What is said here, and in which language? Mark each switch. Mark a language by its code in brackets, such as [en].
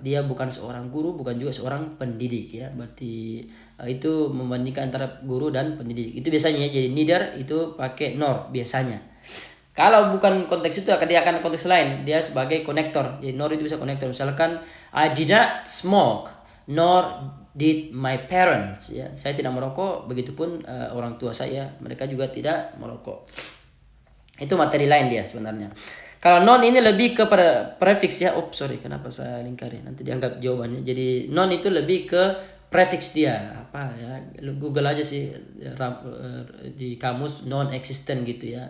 [id] Dia bukan seorang guru, bukan juga seorang pendidik ya. Berarti itu membandingkan antara guru dan pendidik. Itu biasanya ya. Jadi neither itu pakai nor biasanya. Kalau bukan konteks itu dia akan konteks lain. Dia sebagai konektor. Jadi nor itu bisa konektor. Misalkan [en] I did not smoke nor did my parents ya. [id] Saya tidak merokok, begitupun orang tua saya, mereka juga tidak merokok. Itu materi lain dia sebenarnya. Kalau non ini lebih kepada prefix ya. Kenapa saya lingkari? Nanti dianggap jawabannya. Jadi non itu lebih ke prefix dia. Apa ya? Google aja sih di kamus non existent gitu ya.